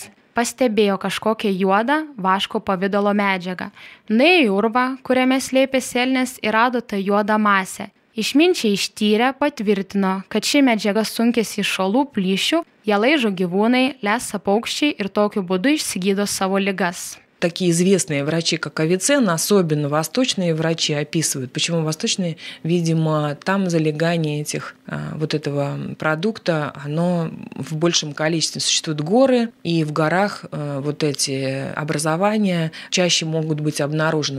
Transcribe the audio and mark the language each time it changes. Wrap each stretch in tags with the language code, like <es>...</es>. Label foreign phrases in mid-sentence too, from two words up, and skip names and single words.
<lt>Pastebėjo kažkokią juodą vaško pavidalo medžiagą. Nuėjo į urvą, kuriame slėpėsi elnias ir rado tą juodą masę. Išminčiai ištyrę patvirtino, kad ši medžiaga sunkėsi iš šalų plyšių, ją laižo gyvūnai, lesa paukščiai ir tokiu būdu išsigydo savo ligas.</lt> <ru>Такие известные врачи, как Авиценна, особенно восточные врачи описывают. Почему восточные? Видимо, там залегание вот этого продукта, оно в большем количестве. Существуют горы, и в горах вот эти образования чаще могут быть обнаружены.</ru>